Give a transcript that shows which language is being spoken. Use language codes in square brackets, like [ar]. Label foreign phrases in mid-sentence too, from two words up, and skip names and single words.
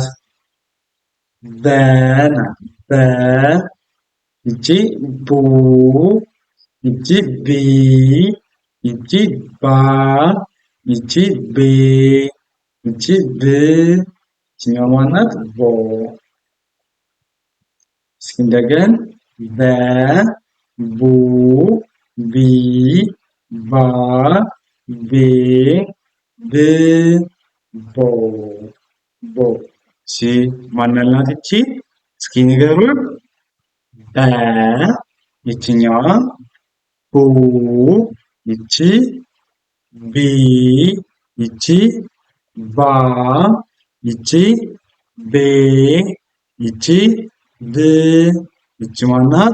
[am] በ ናት። በ፣ ይቺ ቡ፣ ይቺ ቢ፣ ይቺ ባ፣ ይቺ ቤ፣ ይቺ ብ፣ ይቺኛዋ ማናት? ቦ። እስኪ እንደገን በ፣ ቡ፣ ቢ፣ ባ፣ ቤ፣ ብ፣ ቦ፣ ቦ። እሺ ማናት ናት ይቺ? እስኪ ንገሩን። በ፣ ይችኛዋ ቡ፣ ይቺ ቢ፣ ይቺ ባ፣ ይቺ ቤ፣ ይቺ ብ፣ ይቺ ማናት?